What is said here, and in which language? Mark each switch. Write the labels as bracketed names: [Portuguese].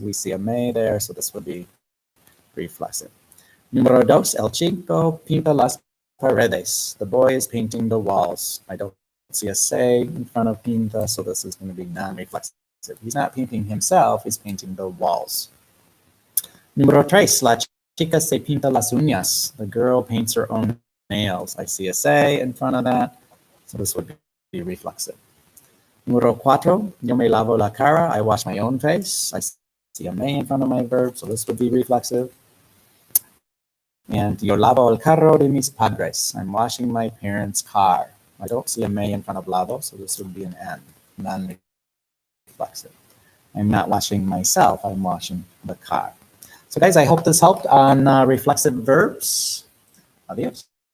[English] We see a me there, so this would be reflexive. [Spanish] Numero dos, el chico pinta las paredes. [English] The boy is painting the walls. I don't see a se in front of pinta, so this is going to be non-reflexive. He's not painting himself, he's painting the walls. [Spanish] Numero tres, la chica se pinta las uñas. [English] The girl paints her own nails. I see a se in front of that, so this would be reflexive. [Spanish] Numero cuatro, yo me lavo la cara. [English] I wash my own face. I see a me in front of my verb, so this would be reflexive. [Spanish] And yo lavo el carro de mis padres. [English] I'm washing my parents' car. I don't see a me in front of lavo, so this would be an n, non-reflexive. I'm not washing myself, I'm washing the car. So guys, I hope this helped on reflexive verbs. Adios.